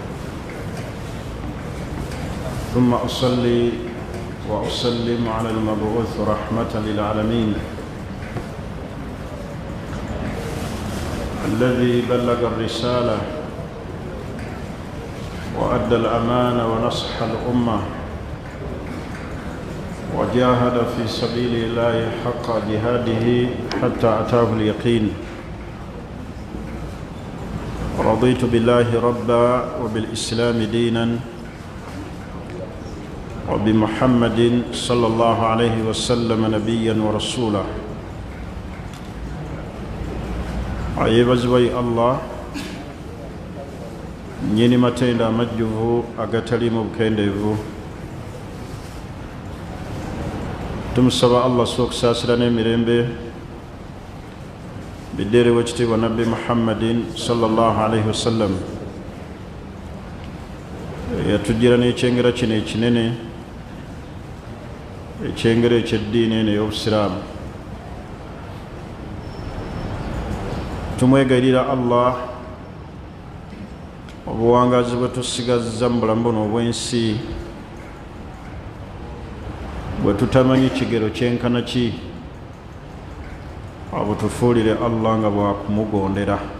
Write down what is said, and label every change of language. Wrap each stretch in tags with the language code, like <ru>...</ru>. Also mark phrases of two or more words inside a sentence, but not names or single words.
<ar>ثم أصلي وأسلم على المبعوث رحمة للعالمين الذي بلغ الرسالة وأدى الأمانة ونصح الأمة وجاهد في سبيل الله حق جهاده حتى أتاه اليقين. رضيت بالله ربا وبالإسلام دينا وبمحمد صلى الله عليه وسلم نبيا ورسولا.</ar> <lg>ayebazibwa Allah nyini matenda amajjuvu agatalimu bukendeevu. Tumusaba Allah sokusaasira n'emirembe biddeere w'ekitiibwa nabbi Muhammadin</lg> <ar>صلى الله عليه وسلم</ar> <lg>yatujjira n'ekyengera kino ekinene, ekyengera eky'eddiini eno ey'obusiraamu. Tumwegayirira Allah obuwangazi bwe tusigazza mu bulamu buno obw'ensi, bwe tutamanyi kigero kyenkana ki, abutufuulire Allah nga bwakumugondera.</lg>